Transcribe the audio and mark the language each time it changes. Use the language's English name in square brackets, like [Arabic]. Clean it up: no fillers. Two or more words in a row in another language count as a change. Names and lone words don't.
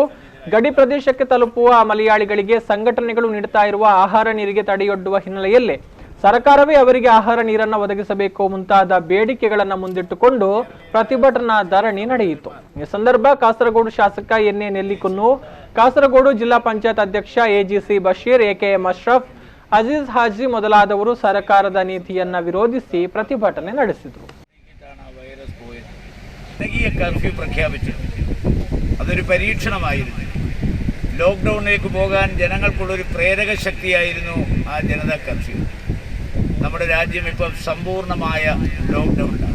[Kannada] ಗಡಿ ಪ್ರದೇಶಕ್ಕೆ ತಲುಪುವ ಮಲಯಾಳಿಗಳಿಗೆ ಸಂಘಟನೆಗಳು ನೀಡುತ್ತಾ ಇರುವ ಆಹಾರ ನೀರಿಗೆ ತಡೆಯೊಡ್ಡುವ ಹಿನ್ನೆಲೆಯಲ್ಲಿ ಸರ್ಕಾರವೇ ಅವರಿಗೆ ಆಹಾರ ನೀರನ್ನು ಒದಗಿಸಬೇಕು ಮುಂತಾದ ಬೇಡಿಕೆಗಳನ್ನು ಮುಂದಿಟ್ಟುಕೊಂಡು ಪ್ರತಿಭಟನಾ ಧರಣಿ ನಡೆಯಿತು. ಈ ಸಂದರ್ಭ ಕಾಸರಗೋಡು ಶಾಸಕ ಎನ್.ಎ. ನೆಲ್ಲಿಕುನ್ನು, ಕಾಸರಗೋಡು ಜಿಲ್ಲಾ ಪಂಚಾಯತ್ ಅಧ್ಯಕ್ಷ ಎ.ಜಿ.ಸಿ. ಬಶೀರ್, ಎ.ಕೆ.ಎಂ. ಅಶ್ರಫ್, ಅಜೀಜ್ ಹಾಜಿ ಮೊದಲಾದವರು ಸರ್ಕಾರದ ನೀತಿಯನ್ನ ವಿರೋಧಿಸಿ ಪ್ರತಿಭಟನೆ ನಡೆಸಿದರು. [Malayalam] കർഫ്യൂ പ്രഖ്യാപിച്ചിട്ടുണ്ട്. അതൊരു പരീക്ഷണമായിരുന്നു. ലോക്ക്ഡൗണിലേക്ക് പോകാൻ ജനങ്ങൾക്കുള്ളൊരു പ്രേരക ശക്തിയായിരുന്നു ആ ജനതാ കർഫ്യൂ. നമ്മുടെ രാജ്യം ഇപ്പം സമ്പൂർണമായ ലോക്ക്ഡൗണിലാണ്.